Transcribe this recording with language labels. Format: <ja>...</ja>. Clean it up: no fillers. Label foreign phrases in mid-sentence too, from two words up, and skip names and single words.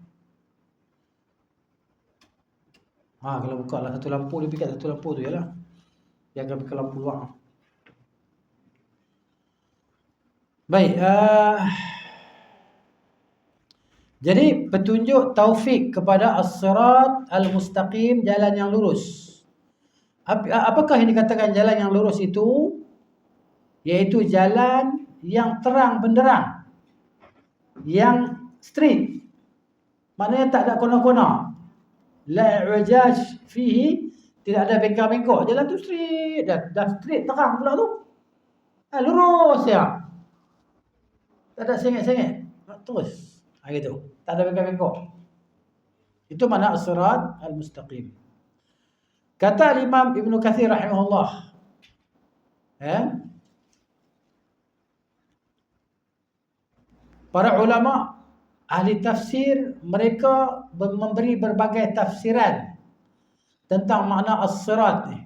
<ms>Kalau buka lah satu lampu, dia pergi kat satu lampu tu je lah. Dia akan pergi lampu luar. Baik. Jadi petunjuk taufik kepada</ms> <ar>الصراط المستقيم,</ar> <ms>jalan yang lurus. Apakah yang dikatakan jalan yang lurus itu? Yaitu jalan yang terang benderang, yang straight. Maknanya tak ada kona-kona.</ms> <ar>لا اعوجاج فيه,</ar> <ms>tidak ada bengkak-bengkok. Jalan tu straight, dah straight terang pula tu. Lurus ya. Tak ada sengit-sengit. Terus. Gitu. Tak ada bengkak-bengkok. Itu makna</ms> <ar>الصراط المستقيم.</ar> <ms>Kata Imam Ibn Katsir rahimahullah, para ulama ahli tafsir, mereka memberi berbagai tafsiran tentang makna as-sirat ni.</ms>